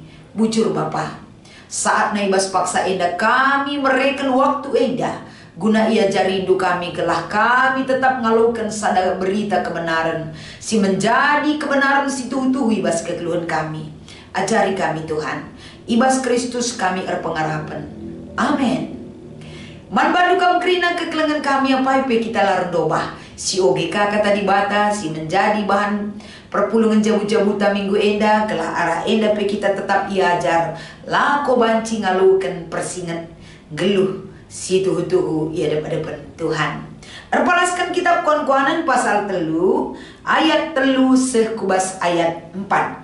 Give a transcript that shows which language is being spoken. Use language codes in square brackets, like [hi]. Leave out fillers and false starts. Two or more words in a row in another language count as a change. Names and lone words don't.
[btx] Bujur Bapa, saat na ibas paksa enda kami mereken waktu enda, guna ia jarindu kami gelah kami tetap ngalukan sada berita kebenaran, si menjadi kebenaran si tuhu ibas kekeluhan kami. Ajari kami Tuhan, ibas Kristus kami erpengarapan. Amin. Man bandu kam kerina kekelengan kami apa kita larang dobah. Si OGK kata dibata, si menjadi bahan perpulungan jabu-jabuta minggu enda, kelah arah enda pe kita tetap iajar. Lako banci ngalukan persingat geluh si tuhu-tuhu ia depan Tuhan. Erpalaskan kitab Kuan-Kuanan pasal 3 ayat 3 sekubas ayat 4.